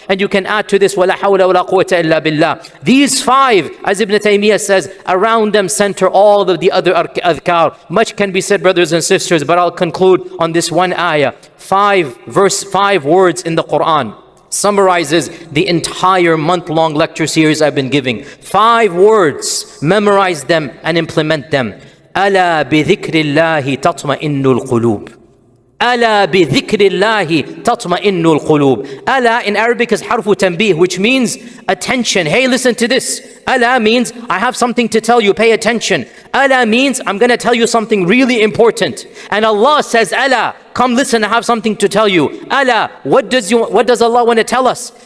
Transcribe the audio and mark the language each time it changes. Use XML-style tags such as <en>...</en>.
<en>And you can add to this wa la hawla wa la quwwata illa billah. These 5, as Ibn Taymiyyah says, around them center all of the other adhkar. Much can be said, brothers and sisters, but I'll conclude on this one ayah. 5 words in the Quran summarizes the entire month-long lecture series I've been giving. 5 words, memorize them and implement them.</en> <ar>ألا بذكر الله تطمئن القلوب. ألا بذكر الله تطمئن القلوب.</ar> <en>ألا in Arabic is harfu tanbih, which means attention. Hey, listen to this. ألا means I have something to tell you, pay attention. ألا means I'm going to tell you something really important. And Allah says, ألا, come listen, I have something to tell you. ألا, what does Allah want to tell us?</en>